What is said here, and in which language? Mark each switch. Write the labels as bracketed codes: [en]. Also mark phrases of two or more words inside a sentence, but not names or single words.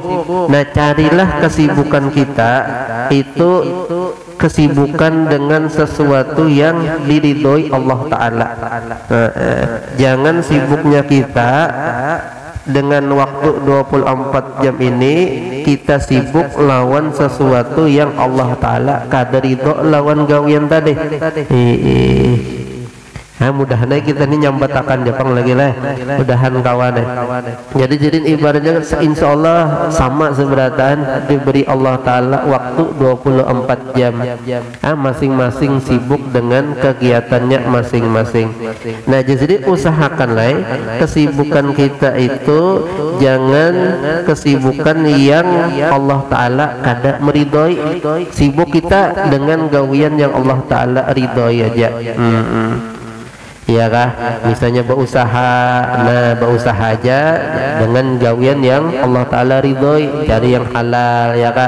[id] Nah carilah kesibukan kita itu kesibukan dengan sesuatu yang diridhoi Allah Ta'ala. [bjn] Jangan sibuknya kita dengan waktu 24 jam ini kita sibuk lawan sesuatu yang Allah Ta'ala kada ridho lawan gawian tadi. Nah mudah-mudahan kita ini nyambatakan Jepang lagi lah, mudahan kawan. [id] Jadi ibaratnya [ar] insya Allah [id] sama seberataan diberi Allah Ta'ala waktu 24 jam. Masing-masing sibuk dengan kegiatannya masing-masing. [bjn] Nah jadi usahakanlah kesibukan kita itu jangan kesibukan yang Allah Ta'ala kada meridhoi. Sibuk kita dengan gawian yang Allah Ta'ala ridhoi aja. Iya kah? [id] Misalnya berusaha, nah berusaha aja dengan gawian yang Allah Ta'ala ridhoi, cari yang halal, ya kah?